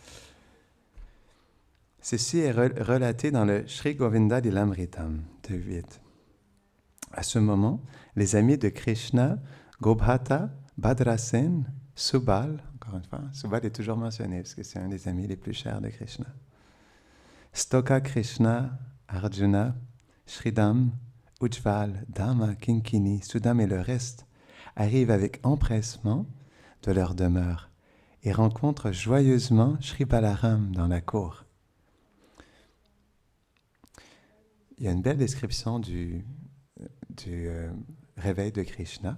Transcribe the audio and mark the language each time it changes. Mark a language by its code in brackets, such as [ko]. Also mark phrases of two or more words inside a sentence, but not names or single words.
[fr] Ceci est relaté dans le Sri Govinda Lilamritam de 8. À ce moment, les amis de Krishna, Gobhata, Bhadrasen, Subal, encore une fois, Subal est toujours mentionné parce que c'est un des amis les plus chers de Krishna. Stoka Krishna, Arjuna, Sridham, Ujjval, Dhamma, Kinkini, Sudam et le reste arrivent avec empressement de leur demeure et rencontrent joyeusement Sri Balaram dans la cour. Il y a une belle description du réveil de Krishna.